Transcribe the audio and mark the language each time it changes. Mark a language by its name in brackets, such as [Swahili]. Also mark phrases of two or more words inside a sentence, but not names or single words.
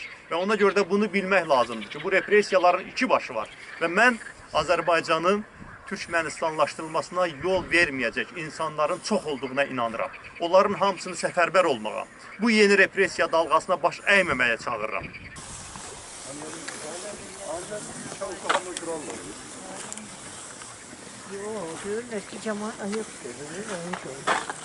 [Azerbaijani] Və ona görə də bunu bilmək lazımdır ki, bu repressiyaların iki başı var. Və mən Azərbaycanın Türkmenistanlaşdırılmasına yol verməyəcək insanların çox olduğuna inanıram. Onların hamısını səfərbər olmağa, bu yeni repressiya dalğasına baş əyməməyə çağırıram. [Turkish] Yok, diyorlar ki cemaat ayıp diyorlar. Onu söylüyor.